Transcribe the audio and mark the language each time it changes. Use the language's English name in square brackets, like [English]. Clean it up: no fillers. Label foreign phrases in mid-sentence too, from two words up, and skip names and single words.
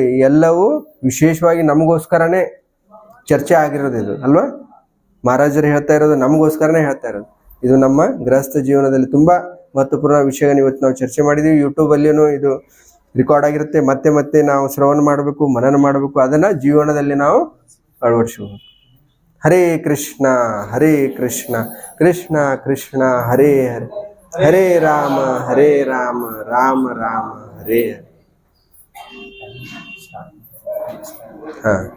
[Kannada] ಎಲ್ಲವೂ ವಿಶೇಷವಾಗಿ ನಮಗೋಸ್ಕರನೇ ಚರ್ಚೆ ಆಗಿರೋದು ಇದು ಅಲ್ವಾ. ಮಹಾರಾಜರು ಹೇಳ್ತಾ ಇರೋದು ನಮಗೋಸ್ಕರನೇ ಹೇಳ್ತಾ ಇರೋದು. ಇದು ನಮ್ಮ ಗೃಹಸ್ಥ ಜೀವನದಲ್ಲಿ ತುಂಬಾ ಮಹತ್ವಪೂರ್ಣ ವಿಷಯಗಳನ್ನು ಇವತ್ತು ನಾವು ಚರ್ಚೆ ಮಾಡಿದೀವಿ. ಯೂಟ್ಯೂಬಲ್ಲಿಯೂ ಇದು ರೆಕಾರ್ಡ್ ಆಗಿರುತ್ತೆ. ಮತ್ತೆ ನಾವು ಶ್ರವಣ ಮಾಡಬೇಕು, ಮನನ ಮಾಡಬೇಕು, ಅದನ್ನ ಜೀವನದಲ್ಲಿ ನಾವು ಅಳವಡಿಸಬೇಕು. [Sanskrit] हरे कृष्ण हरे कृष्ण कृष्ण कृष्ण हरे हरे, हरे राम राम राम हरे हरे, ಹರೇ ರಾಮ ರಾಮ ರಾಮ ಹರೇ ಹರೇ.